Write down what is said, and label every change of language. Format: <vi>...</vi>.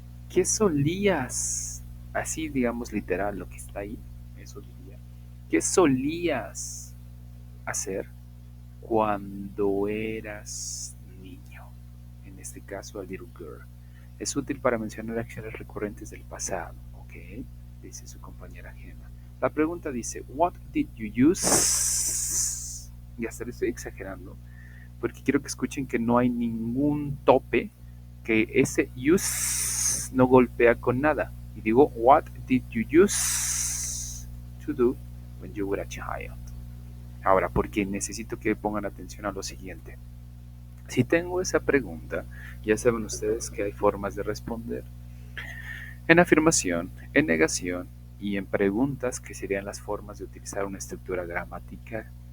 <es>¿Qué solías, así digamos literal lo que está ahí, eso diría, qué solías hacer cuando eras niño? En este caso,</es> <en>a little girl.</en> <es>Es útil para mencionar acciones recurrentes del pasado, ¿ok? Dice su compañera Gemma. La pregunta dice,</es> <en>what did you use?</en> <es>Y hasta le estoy exagerando, porque quiero que escuchen que no hay ningún tope, que ese use no golpea con nada. Y digo,</es> <en>what did you use to do when you were a child?</en> <es>Ahora, porque necesito que pongan atención a lo siguiente. Si tengo esa pregunta, ya saben ustedes que hay formas de responder. En afirmación, en negación y en preguntas, que serían las formas de utilizar una estructura gramatical.</es>